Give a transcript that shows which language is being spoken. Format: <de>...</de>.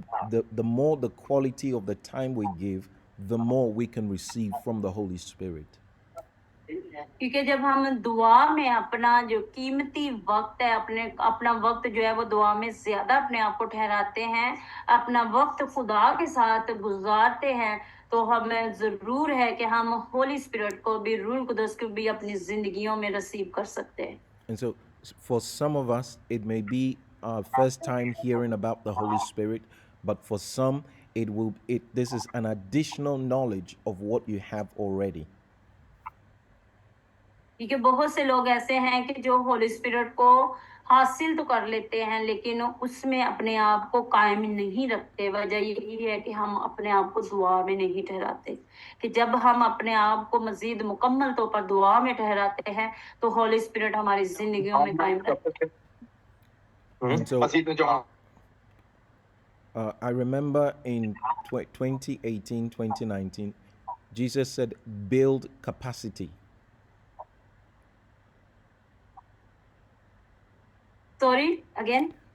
<en>The more the quality of the time we give, the more we can receive from the Holy Spirit.</en> <hi>क्योंकि जब हम दुआ में अपना जो कीमती वक्त है, अपना वक्त जो है वो दुआ में ज्यादा अपने आप को ठहराते हैं, अपना वक्त खुदा के साथ गुजारते हैं, तो हमें जरूर है कि हम होली स्पिरिट को भी, रूह कुदस को भी अपनी जिंदगियों में रिसीव कर सकते हैं।</hi> <en>And so for some of us it may be our first time hearing about the Holy Spirit, but for some this is an additional knowledge of what you have already.</en> <hi>क्योंकि बहुत से लोग ऐसे हैं कि जो होली स्पिरिट को हासिल तो कर लेते हैं, लेकिन उसमें अपने आप को कायम नहीं रखते। वजह यही है कि हम अपने आप को दुआ में नहीं ठहराते, कि जब हम अपने आप को मजीद मुकम्मल तौर पर दुआ में ठहराते हैं, तो होली स्पिरिट हमारी जिंदगियों में कायम रहता है।</hi> <en>So I remember in 2018, 2019, Jesus said, build capacity. Sorry, again?</en>